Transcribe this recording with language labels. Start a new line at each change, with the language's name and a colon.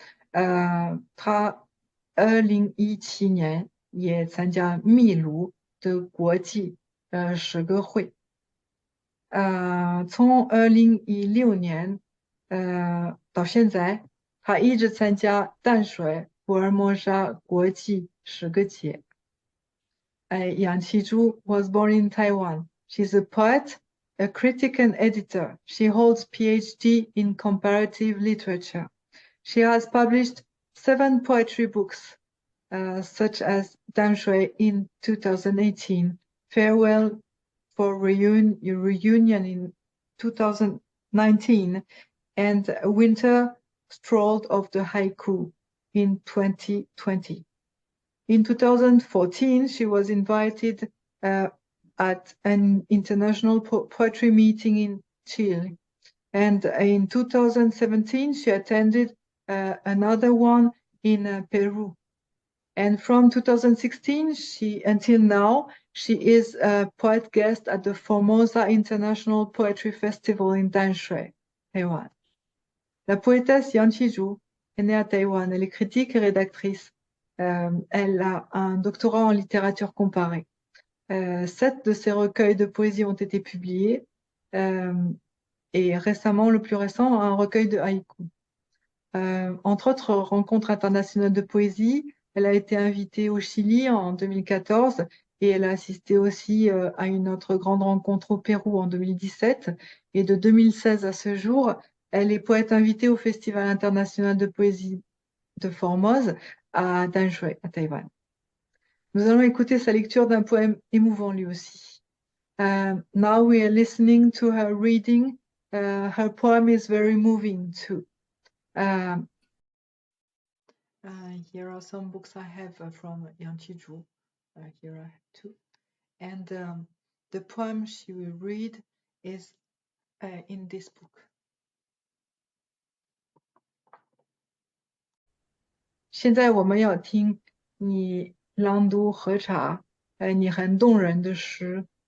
Chinese: 他2017年也参加秘鲁的国际诗歌会。从2016年到现在，他一直参加淡水福尔摩沙国际诗歌节。
English: Yang Qizhu was born in Taiwan. She's a poet, a critic and editor. She holds PhD in comparative literature. She has published 7 poetry books, such as Damshui in 2018, Farewell for Reunion in 2019, and Winter Strolled of the Haiku in 2020. In 2014, she was invited at an international poetry meeting in Chile. And in 2017, she attended another one in Peru. And from 2016 until now, she is a poet guest at the Formosa International Poetry Festival in Danshui, Taiwan.
French: La poétesse Chi-chu est née à Taïwan. Elle est critique et rédactrice. Elle a un doctorat en littérature comparée. 7 de ses recueils de poésie ont été publiés. Et récemment, le plus récent, un recueil de haïkus. Entre autres rencontres internationales de poésie, elle a été invitée au Chili en 2014 et elle a assisté aussi à une autre grande rencontre au Pérou en 2017. Et de 2016 à ce jour, elle est poète invitée au Festival international de poésie de Formose à Danshui, à Taïwan. Nous allons écouter sa lecture d'un poème émouvant lui aussi.
English: Now we are listening to her reading. Her poem is very moving too. Here are some books I have from Chi-chu. Here I have 2. And the poem she will read is in this book.
Chinese: 现在我们要听你朗读喝茶，你很动人的诗。